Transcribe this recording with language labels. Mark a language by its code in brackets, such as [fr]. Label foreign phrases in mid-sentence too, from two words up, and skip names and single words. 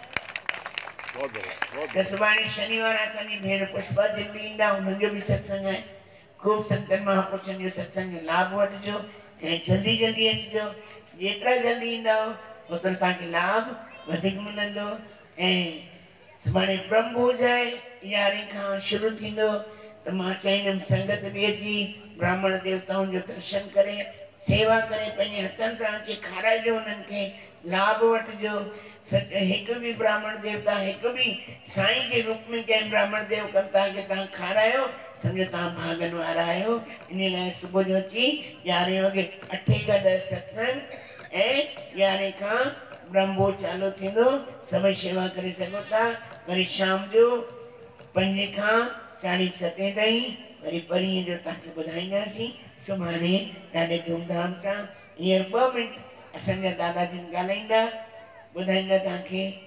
[sd] त सुभाणे शनिवार असांजी भेण पुष्पा जिन बि ईंदा उन्हनि जो बि सत्संग आहे खूब संतनि महापुरुषनि जो सत्संग लाभ वठिजो ऐं जल्दी जल्दी अचिजो जेतिरा जल्दी ईंदव ओतिरो तव्हांखे लाभ वधीक मिलंदो ऐं सुभाणे ब्रह्म भोज आहे 11 खां शुरू थींदो त मां चाहींदुमि संगत बि अची ब्राह्मण देवताउनि जो दर्शन करे सेवा करे पंहिंजे हथनि सां अची खाराइजो उन्हनि खे लाभ वठिजो हिकु बि ब्राह्मण देवता हिकु बि साईं जे रूप में कंहिं ब्राह्मण देवता खे तव्हां खारायो सम्झो तव्हां भागनि वारा आहियो इन लाइ सुबुह जो अची 11 वॻे 8 खां 10 सत्संग ऐं 11 खां ब्रह्म भोज चालू थींदो सभई शेवा करे सघो था वरी शाम जो 5 खां 7:30 ताईं वरी परीहं जो तव्हांखे ॿुधाईंदासीं सुभाणे ॾाढे धूमधाम सां हींअर 2 मिंट असांजा दादा जिन ॻाल्हाईंदा ॿुधाईंदा तव्हांखे